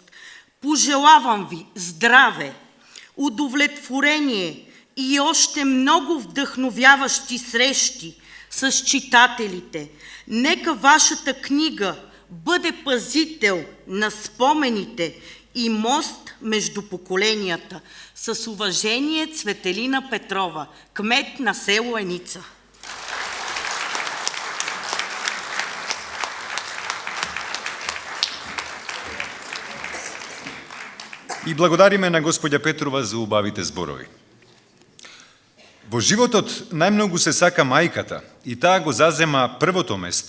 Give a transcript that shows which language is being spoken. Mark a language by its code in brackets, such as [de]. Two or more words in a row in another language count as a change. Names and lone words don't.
[bg] Пожелавам ви здраве, удовлетворение и още много вдъхновяващи срещи с читателите. Нека вашата книга бъде пазител на спомените и мост между поколенията. С уважение, Цветелина Петрова, кмет на село Еница. [mk] И благодариме на господја Петрова за убавите зборови. Во животот најмногу се сака мајката и таа го зазема првото место.